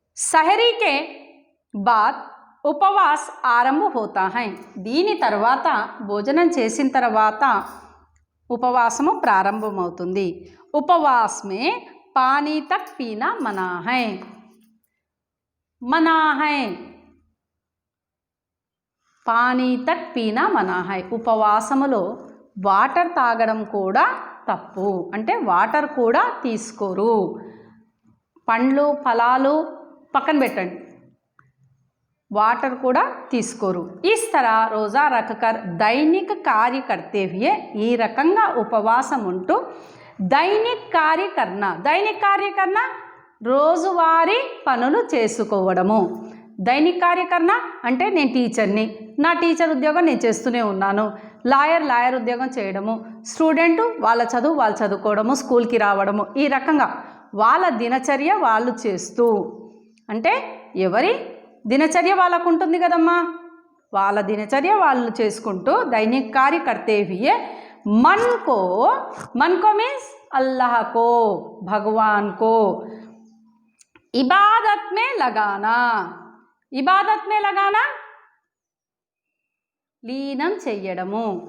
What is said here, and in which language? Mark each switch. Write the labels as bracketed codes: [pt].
[hi] सहरी के बाद ఉపవాస్ ఆరంభ होता है. [te] దీని తర్వాత భోజనం చేసిన తర్వాత ఉపవాసము ప్రారంభమవుతుంది. [hi] उपवास में पानी तक पीना मना है. मना है. पानी तक पीना मना है. [te] ఉపవాసములో వాటర్ తాగడం కూడా తప్పు. అంటే వాటర్ కూడా తీసుకోరు. పండ్లు ఫలాలు పక్కన పెట్టండి, वाटर కూడా తీసుకోరు. [hi] इस तरह रोज़ा रखकर दैनिक कार्य करते हुए [te] ఈ రకంగా ఉపవాసం ఉంటూ [hi] దైనిక్ కార్య కర్నా. దైనిక్ కార్య కర్నా [te] రోజువారీ పనులు చేసుకోవడము. [hi] దైనిక్ కార్య కర్నా [te] అంటే నేను టీచర్ని, నా టీచర్ ఉద్యోగం నేను చేస్తూనే ఉన్నాను. లాయర్ ఉద్యోగం చేయడము. స్టూడెంట్ వాళ్ళ చదువు వాళ్ళు చదువుకోవడము, స్కూల్కి రావడము. ఈ రకంగా వాళ్ళ దినచర్య వాళ్ళు చేస్తూ, అంటే ఎవరి దినచర్య వాళ్ళకు ఉంటుంది కదమ్మా, వాళ్ళ దినచర్య వాళ్ళు చేసుకుంటూ [hi] దైనిక్ కార్య కర్తే హుయే मन को मीन्स अल्लाह को, भगवान को इबादत में लगाना. इबादत में लगाना [te] లీనం చెయ్యడము.